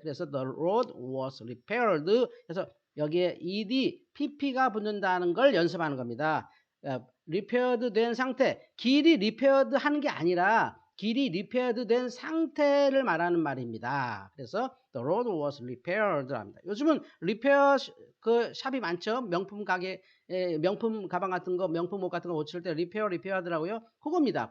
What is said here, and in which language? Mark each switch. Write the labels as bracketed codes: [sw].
[ko] 그래서 [en] the road was repaired. [ko] 그래서 여기에 ed, pp가 붙는다는 걸 연습하는 겁니다. repaired 된 상태. 길이 repaired 하는 게 아니라 길이 repaired 된 상태를 말하는 말입니다. 그래서 [en] the road was repaired [ko] 합니다. 요즘은 repair 그 샵이 많죠. 명품 가게, 명품 가방 같은 거, 명품 옷 같은 거 고칠 때 repair 하더라고요. 그겁니다.